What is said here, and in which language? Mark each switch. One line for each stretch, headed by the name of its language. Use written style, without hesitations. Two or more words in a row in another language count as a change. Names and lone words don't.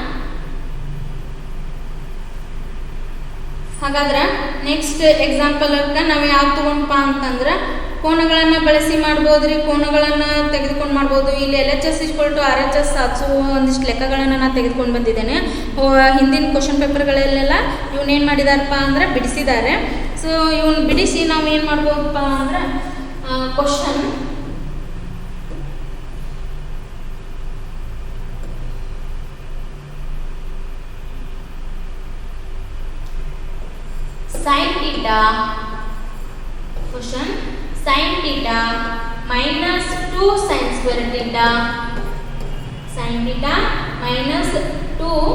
Kannada: ಹಾಗಾದ್ರೆ
English: next example
Kannada: ನಾವು ಯಾವ್ದು ತೊಗೊಂಡಪ್ಪ ಅಂತಂದ್ರೆ ಕೋನಗಳನ್ನು ಬಳಸಿ ಮಾಡ್ಬೋದ್ರಿ. ಕೋನಗಳನ್ನು ತೆಗೆದುಕೊಂಡು ಮಾಡ್ಬೋದು. ಇಲ್ಲಿ LHS = RHS ಸಾಧಿಸು ಒಂದಿಷ್ಟು ಲೆಕ್ಕಗಳನ್ನು ನಾನು ತೆಗೆದುಕೊಂಡು ಬಂದಿದ್ದೇನೆ. ಹಿಂದಿನ ಕ್ವಶನ್ ಪೇಪರ್ಗಳಲ್ಲೆಲ್ಲ ಇವನ್ನೇನು ಮಾಡಿದಾರಪ್ಪ ಅಂದರೆ ಬಿಡಿಸಿದ್ದಾರೆ. ಸೊ ಇವನ್ನ ಬಿಡಿಸಿ ನಾವು ಏನು ಮಾಡ್ಬೋದಪ್ಪ ಅಂದ್ರೆ ಕ್ವಶನ್
English: sin theta minus 2 sin square theta sin theta minus 2